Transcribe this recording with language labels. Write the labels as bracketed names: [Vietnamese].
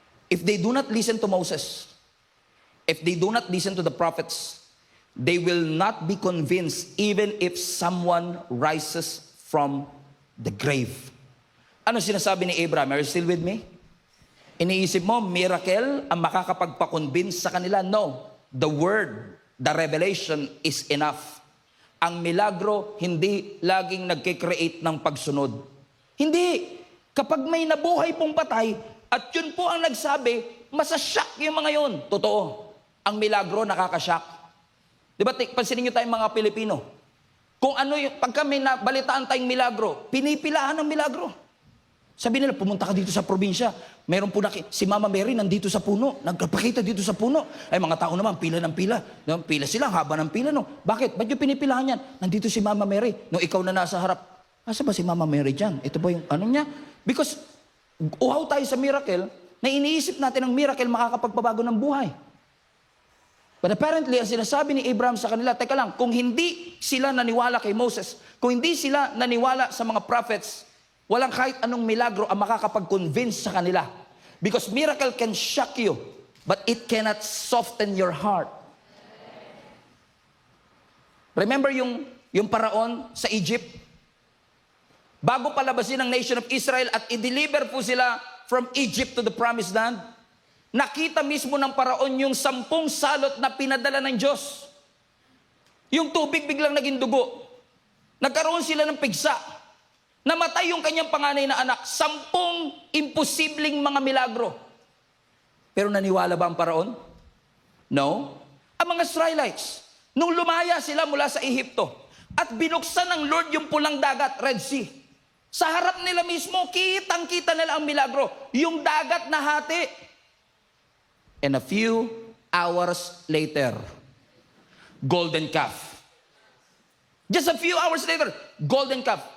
[English] If they do not listen to Moses, if they do not listen to the prophets, they will not be convinced even if someone rises from the grave. [Filipino] Ano sinasabi ni Abraham? [English] Are you still with me? [Filipino] Iniisip mo, miracle ang makakapagpa-convince sa kanila? No. [English] The word, the revelation is enough. [Filipino] Ang milagro, hindi laging nagkikreate ng pagsunod. Hindi. Kapag may nabuhay pong patay, at yun po ang nagsabi, masashock yung mga yun. Totoo. Ang milagro, nakakashock. Diba, pansinin nyo tayong mga Pilipino. Kung ano yung, pagka may nabalitaan tayong milagro, pinipilahan ng milagro. Sabi nila, pumunta ka dito sa probinsya. Meron po si Mama Mary nandito sa puno. Nagpakita dito sa puno. Ay, mga tao naman, pila ng pila. Pila sila, haba ng pila. No? Bakit? Ba't yung pinipilahan yan? Nandito si Mama Mary. Nung ikaw na nasa harap, asa ba si Mama Mary dyan? Ito ba yung ano niya? Because, uhaw tayo sa miracle, na iniisip natin ang miracle makakapagpabago ng buhay. [English] But apparently, [Filipino] ang sinasabi ni Abraham sa kanila, teka lang, kung hindi sila naniwala kay Moses, kung hindi sila naniwala sa mga prophets, walang kahit anong milagro ang makakapag-convince sa kanila. [English] Because miracle can shock you, but it cannot soften your heart. [Filipino] Remember yung paraon sa Egypt? Bago palabasin ang [English] nation of Israel [Filipino] at i-deliver po sila [English] from Egypt to the promised land, [Filipino] nakita mismo ng paraon yung 10 salot na pinadala ng Diyos. Yung tubig biglang naging dugo. Nagkaroon sila ng pigsa. Namatay yung kanyang panganay na anak. 10 imposibleng mga milagro. Pero naniwala ba ang paraon? No. Ang mga Israelites, nung lumaya sila mula sa Ehipto, at binuksan ng Lord yung pulang dagat, Red Sea, sa harap nila mismo, kitang-kita nila ang milagro. Yung dagat na hati. [English] And a few hours later, golden calf. Just a few hours later, golden calf.